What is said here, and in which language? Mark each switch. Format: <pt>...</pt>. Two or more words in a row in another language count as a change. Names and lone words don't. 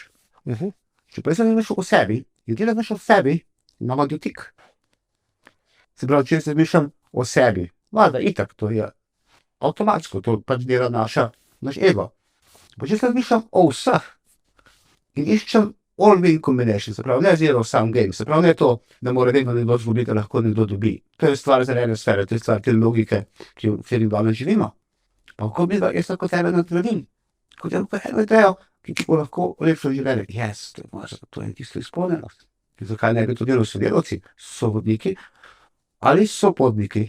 <sl>Če pa jaz razmišljam o sebi in ti razmišljaš o sebi, imava dotik. Se pravi, če jaz razmišljam o sebi, valjda, itak, to je avtomatsko, to pač dela naš ego. Pa če jaz razmišljam o vseh in iščem</sl> <en>all-win combination,</en> <sl>se pravi, ne</sl> <en>zero-sum game,</en> <sl>se pravi, ne to, da mora vedno nekdo izgubiti, nekdo dobi. To je stvar zelene sfere, to je stvar te logike, ki v kateri danes živimo. Pa kako bi jaz lahko tebe nadgradil? Kot je lahko eno idejo, ki ti bo lahko lepšo življenje. Yes, to je tisto izpolnjenost. Zakaj ne bi to delali sodelavci, sovodniki ali sopotniki?</sl>